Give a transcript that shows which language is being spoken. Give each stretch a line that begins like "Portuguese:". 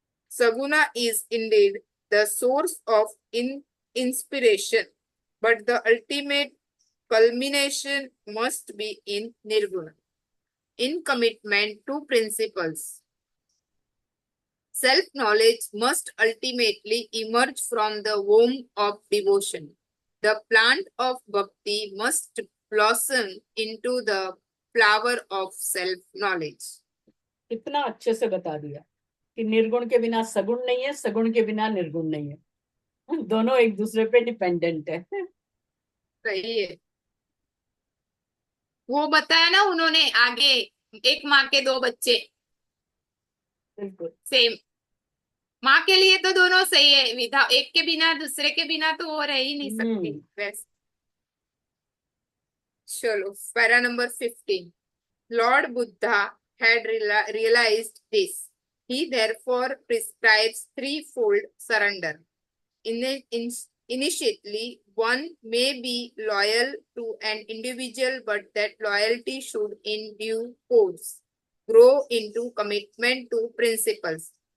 English: Saguna is indeed the source of inspiration, but the ultimate culmination must be in Nirguna, in commitment to principles. Self-knowledge must ultimately emerge from the womb of devotion. The plant of bhakti must blossom into the flower of self knowledge.
Hindi: इतना अच्छे से बता दिया कि निर्गुण के बिना सगुण नहीं है, सगुण के बिना निर्गुण नहीं है, दोनों एक दूसरे पे डिपेंडेंट है। सही है। वो बताया ना उन्होंने आगे, एक माँ के दो बच्चे बिल्कुल।
English: Same.
Hindi: माँ के लिए तो दोनों सही है, विधा एक के बिना दूसरे के बिना तो वो रह ही नहीं सकती वैसे। चलो para number 15।
English: Lord Buddha had realized this. He therefore prescribes threefold surrender. Initially, one may be loyal to an individual, but that loyalty should in due course grow into commitment to principles.